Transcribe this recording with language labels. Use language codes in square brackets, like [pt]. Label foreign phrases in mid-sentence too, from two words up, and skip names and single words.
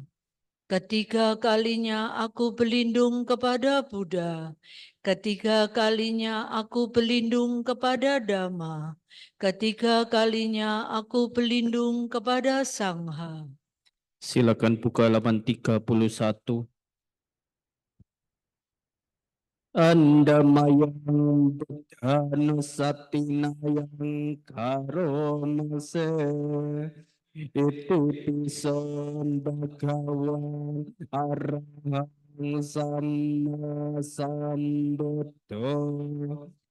[id] Ketiga kalinya aku berlindung kepada Buddha. Ketiga kalinya aku berlindung kepada Dhamma. Ketiga kalinya aku berlindung kepada Sangha. Silakan buka halaman 31. [pi] Andamayang Buddhanusatinayang Karomase Itu Tison Bhagawan Arahang Samma Sambuddho